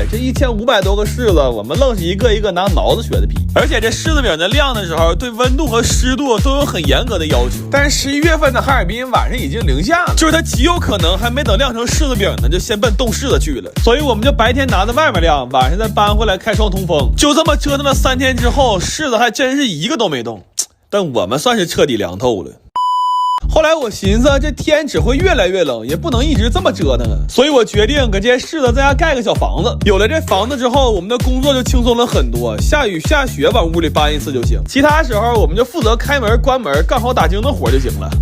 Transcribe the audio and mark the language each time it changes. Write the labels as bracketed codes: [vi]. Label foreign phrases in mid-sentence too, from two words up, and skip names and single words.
[zh] 這1500多個柿子，我們愣是一個一個拿錨子削的皮。而且這柿子餅在晾的時候，對溫度和濕度都有很嚴格的要求。但是11月份的哈爾濱晚上已經零下了，就是它極有可能還沒等晾成柿子餅呢，就先奔凍柿子去了。所以我們就白天拿在外面晾，晚上再搬回來開窗通風。就這麼折騰了3天之後，柿子還真是一個都沒動，但我們算是徹底涼透了。後來我尋思這天只會越来越冷，也不能一直這麼折騰啊，所以我決定給這些柿子在家蓋個小房子。有了這房子之後，我們的工作就輕鬆了很多，下雨下雪往屋裡搬一次就行，其他時候我們就負責開門關門幹好打更的活就行了。